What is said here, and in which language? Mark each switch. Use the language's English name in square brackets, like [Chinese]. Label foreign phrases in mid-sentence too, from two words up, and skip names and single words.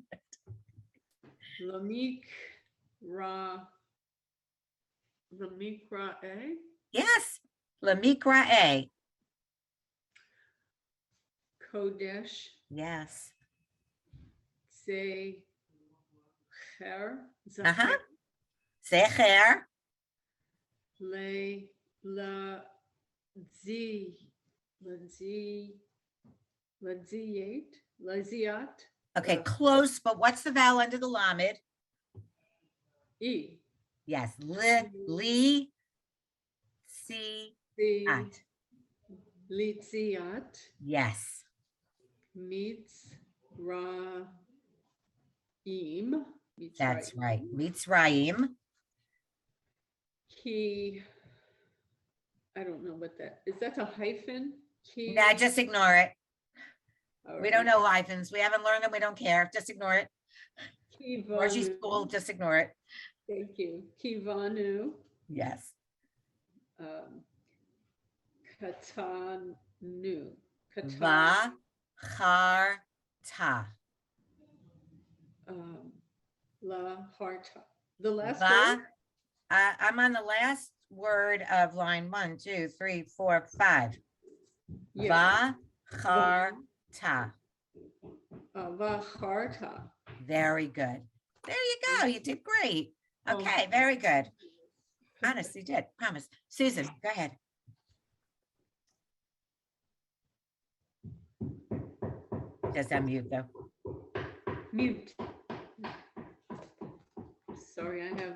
[Hebrew] למקראי. Yes. Lamikra A. קודש. [English] Yes. Say Zacher. [Hebrew] Uh-huh. Secher. Le, la, zi, laziat, [English] Okay, close, but what's the vowel under the lamed? [Hebrew] e, Yes, li, si, the, at. לצאת, [English] Yes, [Hebrew] meets, ra, im, [English] that's right. [Hebrew] מצרים. [English] He, I don't know what that, is that a hyphen? [Hebrew] He. [English] Nah, just ignore it. All We don't right. know hyphens. We haven't learned them. We don't care. Just ignore it. Margie's [Hebrew] כי בנו. [English] school, just ignore it. Thank you. [Hebrew] כי בנו. [English] Yes. [Hebrew] Katanu. Va, char, ta. La harta. The last Va, word? [English] I'm on the last word of line 1, 2, 3, 4, 5. Yeah. [Hebrew] Va, char, ta. ובחרת. [English] Very good. There you go. You did great. Okay, very good. Honestly did. Promise. Susan, go ahead. Just unmute though. Mute. Sorry, I have.